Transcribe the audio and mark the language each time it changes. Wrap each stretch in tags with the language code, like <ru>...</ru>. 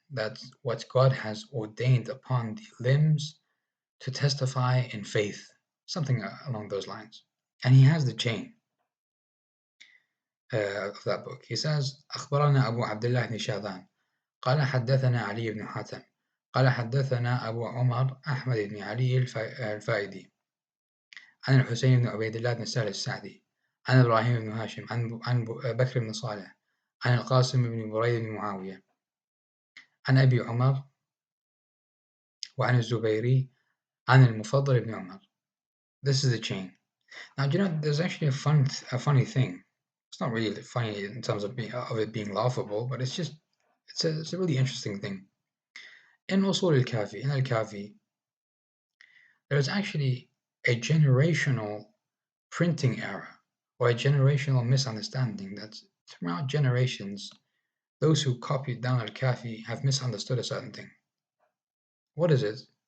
<en>That's what God has ordained upon the limbs to testify in faith, something along those lines. And he has the chain of that book. He says,</en> <ar>أخبرنا أبو عبد الله بن شاذان قال حدثنا علي بن حاتم قال حدثنا أبو عمر أحمد بن علي الفائدي عن الحسين بن عبيد الله بن سهل السعدي عن إبراهيم بن هاشم عن بكر بن صالح عن القاسم بن بريد بن معاوية عن أبي عمر وعن الزبيري عن المفضل بن عمر.</ar> <en>This is the chain. Now, do you know, there's actually a funny thing. It's not really funny in terms of it being laughable, but it's a really interesting thing. In Usul al-Kafi, in al-Kafi, there's actually a generational printing error or a generational misunderstanding that throughout generations, those who copied down al-Kafi have misunderstood a certain thing. What is it?</en>